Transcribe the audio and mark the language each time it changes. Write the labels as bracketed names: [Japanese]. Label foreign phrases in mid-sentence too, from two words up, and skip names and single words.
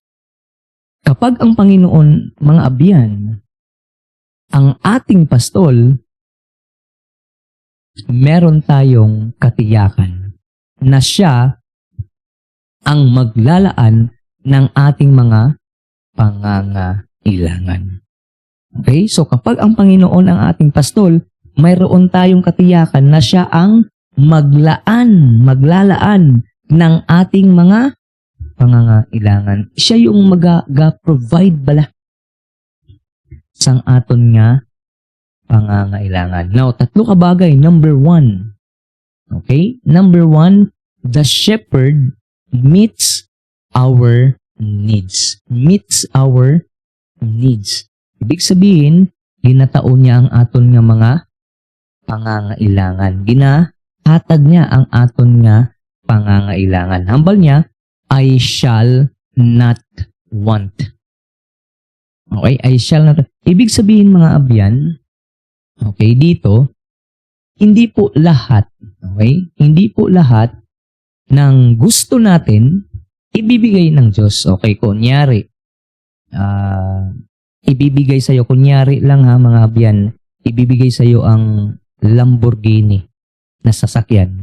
[Filipino] Kapag ang Panginoon, mga abyan, ang ating pastol, meron tayong katiyakan na siya ang maglalaan ng ating mga pangangailangan. Okay? So kapag ang Panginoon ang ating pastol, mayroon tayong katiyakan na siya ang maglalaan ng ating mga pangangailangan. [Hiligaynon] Siya yung mag-provide bala sang aton nga pangangailangan. Now, tatlo kabagay. [English] Number 1. Okay? Number 1, the shepherd meets our needs. Meets our needs. [Filipino] Ibig sabihin, [Hiligaynon] ginataon niya ang aton nga mga pangangailangan. Ginahatag niya ang aton nga pangangailangan. Hambal niya, [English] I shall not want. Okay? I shall not. [Filipino] Ibig sabihin mga abyan, okay, dito, hindi po lahat, okay? Hindi po lahat ng gusto natin ibibigay ng Diyos. Okay, kunyari, ibibigay sa'yo, kunyari lang ha mga abyan, ibibigay sa'yo ang Lamborghini na sasakyan.